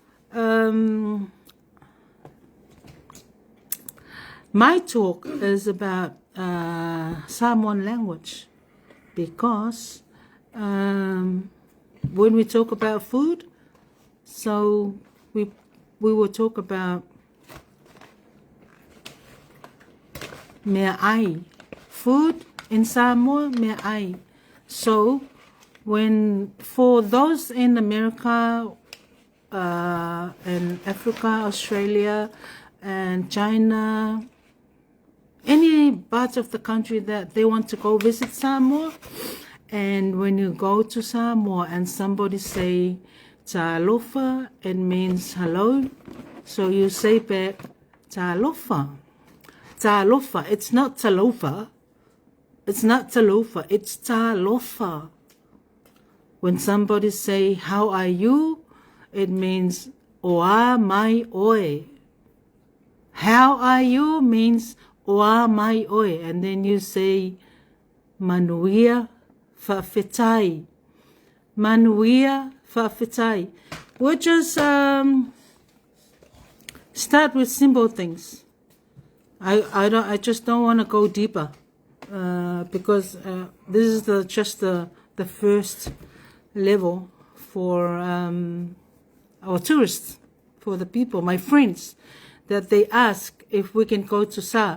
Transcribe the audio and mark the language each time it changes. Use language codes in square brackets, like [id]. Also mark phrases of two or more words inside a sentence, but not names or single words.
[en] My talk is about Samoan language because when we talk about food, so we will talk about [sm] mea ai. [en] Food in Samoa, [sm] mea ai. [en] So, for those in America, and Africa, Australia, and China, any part of the country that they want to go visit Samoa, and when you go to Samoa and somebody say talofa, it means hello. So you say back talofa. Talofa. It's not talofa. It's not talofa. It's talofa. When somebody say how are you, it means [sm] oa mai oe. [en] How are you means [sm] oa mai oe. [en] And then you say [sm] manuia fa'afetai. Manuia fa'afetai. [en] We'll just start with simple things. I just don't want to go deeper because this is just the first level for our tourists, for the people, my friends, that they ask if we can go to Sa.